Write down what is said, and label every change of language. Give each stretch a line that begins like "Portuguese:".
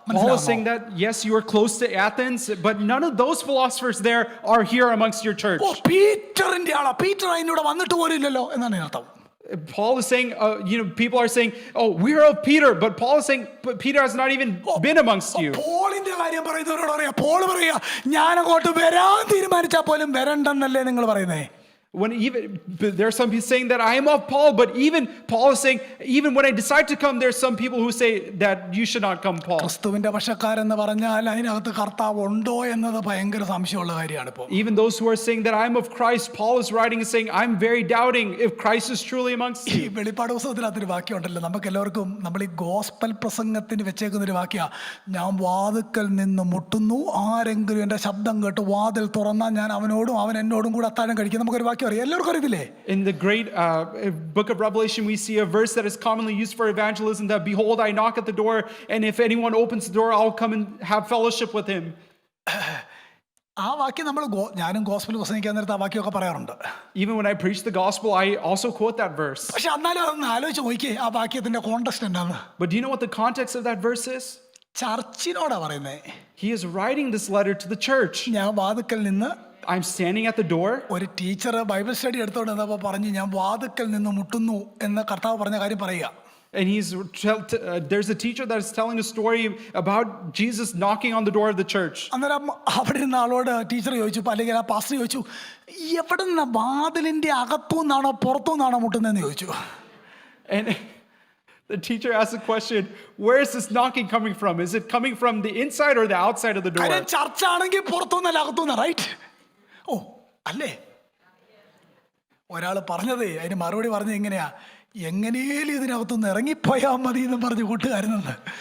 English: Paul is saying that yes, you are close to Athens, but none of those philosophers there are here amongst your church.
Malayalam: പീറ്ററിന്റെ ആളാ, Peter അതിനോട് വന്നിട്ട് പോലും ഇല്ലല്ലോ എന്നാണ് അർത്ഥം.
English: Paul is saying, people are saying, oh, we're of Peter, but Paul is saying, but Peter has not even been amongst you.
Malayalam: പോളിന്റെ കാര്യം പറയുന്നവരോട് പറയാ, പോൾ പറയാ, ഞാൻ അങ്ങോട്ട് വരാൻ തീരുമാനിച്ചാൽ പോലും വരണ്ടെന്നല്ലേ നിങ്ങൾ പറയുന്നേ?
English: When there are some people saying that I am of Paul, but even Paul is saying, even when I decide to come, there are some people who say that you should not come, Paul.
Malayalam: ക്രിസ്തുവിന്റെ പക്ഷക്കാരെന്ന് പറഞ്ഞാൽ അതിനകത്ത് കർത്താവ് ഉണ്ടോ എന്നത് ഭയങ്കര സംശയമുള്ള കാര്യമാണ് ഇപ്പോൾ.
English: Even those who are saying that I am of Christ, Paul is writing and saying, I'm very doubting if Christ is truly amongst you.
Malayalam: ഈ വെളിപ്പാട് പുസ്തകത്തിനകത്തൊരു വാക്യമുണ്ടല്ലോ, നമുക്ക് എല്ലാവർക്കും നമ്മൾ ഈ ഗോസ്പൽ പ്രസംഗത്തിന് വെച്ചേക്കുന്നൊരു വാക്യ, ഞാൻ വാതിൽക്കൽ നിന്ന് മുട്ടുന്നു, ആരെങ്കിലും എൻ്റെ ശബ്ദം കേട്ട് വാതിൽ തുറന്നാൽ ഞാൻ അവനോടും അവൻ എന്നോടും കൂടെ അത്താഴം കഴിക്കും. നമുക്കൊരു വാക്യം അറിയാം, എല്ലാവർക്കും അറിയത്തില്ലേ?
English: In the great book of Revelation, we see a verse that is commonly used for evangelism, that behold, I knock at the door, and if anyone opens the door, I'll come and have fellowship with him.
Malayalam: ആ വാക്യം നമ്മൾ ഞാനും gospel പ്രസംഗിക്കാൻ നേരത്ത് ആ വാക്യമൊക്കെ പറയാറുണ്ട്.
English: Even when I preach the gospel, I also quote that verse.
Malayalam: പക്ഷെ എന്നാലും അതൊന്ന് ആലോചിച്ച് നോക്കിയേ ആ വാക്യത്തിന്റെ കോണ്ടെക്സ്റ്റ് എന്താന്ന്.
English: But do you know what the context of that verse is?
Malayalam: ചർച്ചിനോടാ പറയുന്നേ.
English: He is writing this letter to the church.
Malayalam: ഞാൻ വാതുക്കൽ നിന്ന്
English: I'm standing at the door.
Malayalam: ഒരു ടീച്ചർ ബൈബിൾ സ്റ്റഡി എടുത്തോണ്ട് വന്നപ്പോൾ പറഞ്ഞു ഞാൻ വാതുക്കൽ നിന്ന് മുട്ടുന്നു എന്ന് കർത്താവ് പറഞ്ഞ കാര്യം പറയുക.
English: And there's a teacher that is telling a story about Jesus knocking on the door of the church.
Malayalam: അന്നേരം അവിടെ ഇരുന്ന ആളോട് ടീച്ചർ ചോദിച്ചു, അല്ലെങ്കിൽ ആ പാസ്റ്റർ ചോദിച്ചു, എവിടെ നിന്നാ വാതിലിന്റെ അകത്തു നിന്നാണോ പുറത്തു നിന്നാണോ മുട്ടുന്നതെന്ന് ചോദിച്ചു.
English: And the teacher asked the question, where is this knocking coming from? Is it coming from the inside or the outside of the door?
Malayalam: കാര്യം ചർച്ചാണെങ്കിൽ പുറത്തു നിന്നല്ല അകത്തു നിന്നാ, റൈറ്റ്? ഓ അല്ലേ? ഒരാൾ പറഞ്ഞതേ അതിന് മറുപടി പറഞ്ഞത് എങ്ങനെയാ, എങ്ങനെയും ഇതിനകത്തുനിന്ന് ഇറങ്ങിപ്പോയാൽ മതി എന്ന് പറഞ്ഞു കൂട്ടുകാരുന്നത്.